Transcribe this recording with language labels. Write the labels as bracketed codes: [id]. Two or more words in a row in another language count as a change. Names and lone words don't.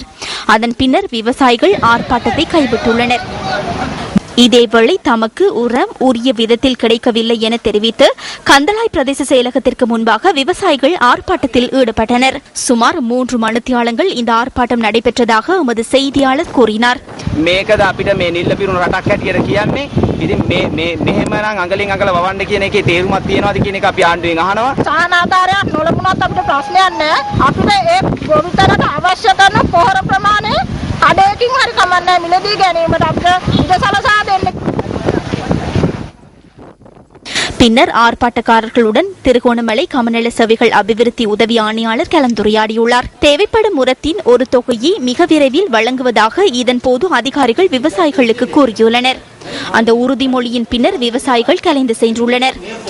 [ta] அதன் பின்னர் விவசாயிகள் ஆர்ப்பாட்டத்தை கைவிட்டுள்ளனர். இதேவேளை தமக்கு உரம் உரிய விதத்தில் கிடைக்கவில்லை என தெரிவித்து கந்தளாய் பிரதேச செயலகத்திற்கு முன்பாக விவசாயிகள் ஆர்ப்பாட்டத்தில் ஈடுபட்டனர். சுமார் 3 மணித்தியாலங்கள் இந்த ஆர்ப்பாட்டம் நடைபெற்றதாக எமது செய்தியாளர் கூறினார். [si] මේකද අපිට මේ නිල්ල පිරුණු රටක් හැටියට කියන්නේ. ඉතින් මේ මෙහෙමනම් අඟලින් අඟල වවන්න කියන එකේ තේරුමක් තියනවාද කියන එක අපි ආණ්ඩුවෙන් අහනවා. සානාධාරයක් නොලබුණත් අපිට ප්‍රශ්නයක් නැහැ. අපිට ඒ ගොවිතැනට අවශ්‍ය කරන පොහොර ප්‍රමාණය අඩේකින් හරි කමන්නේ මිලදී ගැනීමට අපිට ඉඩ සලසා දෙන්න. [ta] பின்னர் ஆர்ப்பாட்டக்காரர்களுடன் திருகோணமலை கமநல சேவைகள் அபிவிருத்தி உதவி ஆணையாளர் கலந்துரையாடியுள்ளார். தேவைப்படும் உரத்தின் ஒரு தொகையை மிக விரைவில் வழங்குவதாக இதன்போது அதிகாரிகள் விவசாயிகளுக்கு கூறியுள்ளனர். அந்த உறுதிமொழியின் பின்னர் விவசாயிகள் கலைந்து சென்றுள்ளனர்.